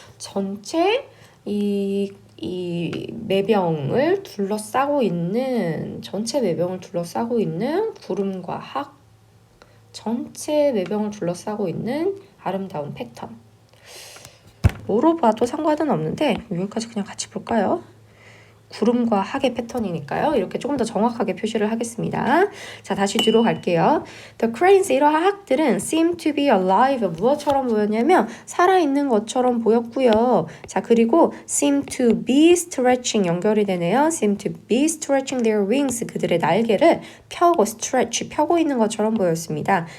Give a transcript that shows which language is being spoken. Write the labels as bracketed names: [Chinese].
[Korean] 전체 이 매병을 둘러싸고 있는, 전체 매병을 둘러싸고 있는 구름과 학, 전체 매병을 둘러싸고 있는 아름다운 패턴. 뭐로 봐도 상관은 없는데 여기까지 그냥 같이 볼까요? 구름과 학의 패턴이니까요. 이렇게 조금 더 정확하게 표시를 하겠습니다. 자, 다시 뒤로 갈게요. [English] The cranes, [Korean] 이러한 학들은 [English] seem to be alive. [Korean] 무엇처럼 보였냐면 살아있는 것처럼 보였고요. 자, 그리고 [English] seem to be stretching, [Korean] 연결이 되네요. [English] seem to be stretching their wings, [Korean] 그들의 날개를 펴고 stretch, 펴고 있는 것처럼 보였습니다.